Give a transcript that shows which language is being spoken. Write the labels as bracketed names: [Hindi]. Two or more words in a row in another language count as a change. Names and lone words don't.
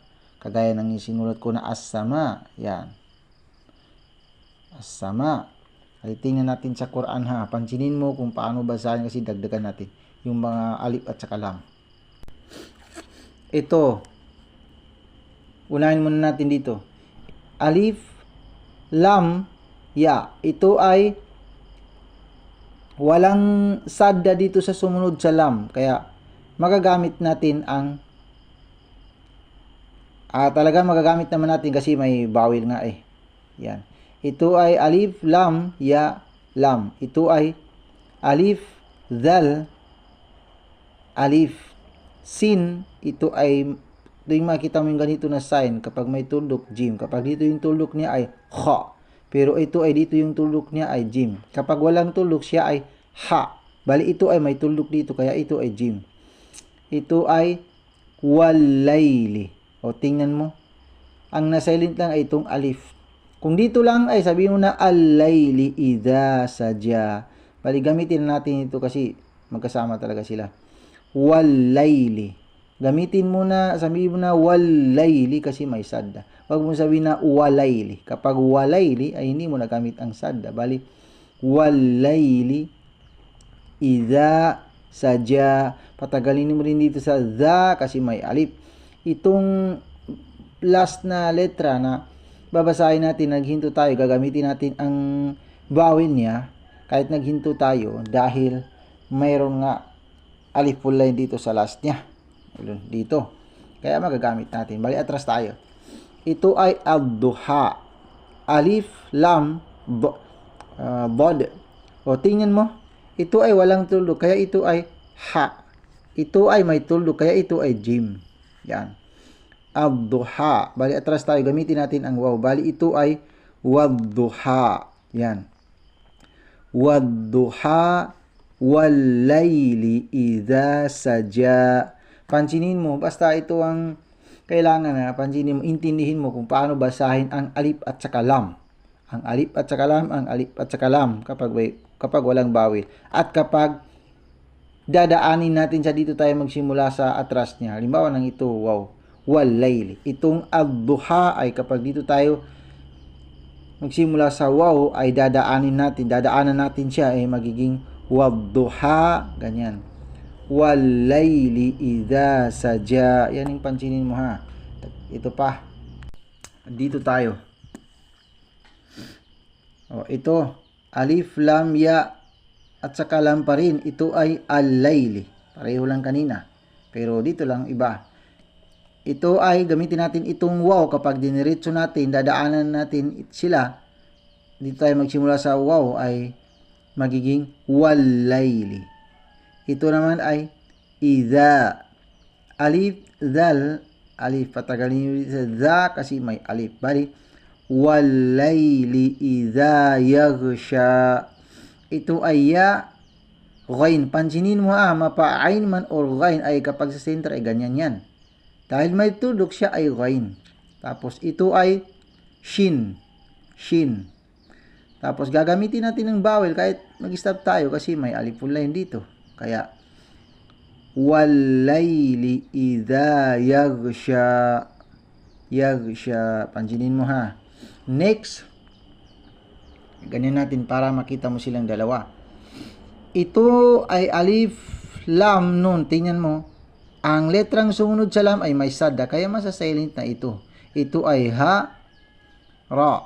[Filipino] Kagaya ng isinulat ko na as-sama. Yan. As-sama. Ay tingnan natin sa Quran ha. Pansinin mo kung paano basahin kasi dagdagan natin yung mga alif at saka lam. Ito. Unahin muna natin dito. Alif, lam, ya. Ito ay walang sadda dito sa sumunod sa lam. Kaya magagamit natin ang talaga magagamit naman natin kasi may bawil nga eh. Yan. Ito ay alif, lam, ya, lam. Ito ay alif, zal, alif, sin. Ito ay, yung makita mo yung ganito na sign kapag may tuldok, jim. Kapag dito yung tuldok niya ay kha. Pero ito ay dito yung tuldok niya ay jim. Kapag walang tuldok siya ay ha. Bali ito ay may tuldok dito kaya ito ay jim. Ito ay walayli. O tingnan mo. Ang na-silent lang ay itong alif. Kung dito lang ay sabihin mo na [Arabic] الليل إذا سجى. [Filipino] Bali gamitin natin ito kasi magkasama talaga sila. Wal-layli. Gamitin mo na, sabihin mo na wal-layli kasi may sadda. Huwag mo sabihin na walayli. Kapag walayli ay hindi mo nagamit ang sadda. [Arabic] Bali والليل إذا سجى. [Filipino] Patagalin mo rin dito sa dha kasi may alif. Itong last na letra na babasahin natin, naghinto tayo, gagamitin natin ang bawin niya kahit naghinto tayo dahil mayroon nga alif [English] full line [Filipino] dito sa last niya. Dito. Kaya magagamit natin. Bali, atras tayo. Ito ay ad-duha. Alif, lam, bod. O, tingnan mo. Ito ay walang tuldok, kaya ito ay ha. Ito ay may tuldok, kaya ito ay jim. Yan. Ad-duha. Bali, atras tayo. Gamitin natin ang waw. Bali, ito ay wad-duha. Yan. [Arabic] والضحى والليل إذا سجى. [Filipino] Pansinin mo. Basta ito ang kailangan na. Pansinin mo. Intindihin mo kung paano basahin ang alif at saka lam. Ang alif at saka lam. Ang alif at saka lam. Kapag walang bawil. At kapag dadaanin natin siya, dito tayo magsimula sa atras niya. Halimbawa ng ito, wow. Wal-layli. Itong ad-duha ay kapag dito tayo magsimula sa waw ay dadaanan natin siya ay magiging wad-duha, ganyan. [Arabic] والليل إذا سجى. [Filipino] Yan yung pansinin mo ha. Ito pa. Dito tayo. O, ito. Alif, lam, ya at saka lam pa rin. Ito ay al-layli. Pareho lang kanina. Pero dito lang iba. Ito ay gamitin natin itong waw kapag diniretso natin, dadaanan natin sila. Dito tayo magsimula sa waw ay magiging wal-layli. Ito naman ay idha. Alif, zal, alif. Patagalin nyo dito sa dha kasi may alif. [Arabic] Bali, والليل إذا يغشى. [Filipino] Ito ay ya, ghain. Pansinin mo mapa-ain man or ghain ay kapag sa center ay ganyan yan. Dahil may tuldok siya ay ghain. Tapos ito ay shin. Shin. Tapos gagamitin natin ng bawel kahit mag-stop tayo kasi may alif [English] full line [Filipino] dito. [Arabic] Kaya والليل إذا يغشى. [Filipino] Yaghsha. Pansinin mo ha. Next. Ganyan natin para makita mo silang dalawa. Ito ay alif, lam, nun. Tingnan mo. Ang letrang sumunod sa lam ay may sadda, kaya masa-silent na ito. Ito ay ha, ra.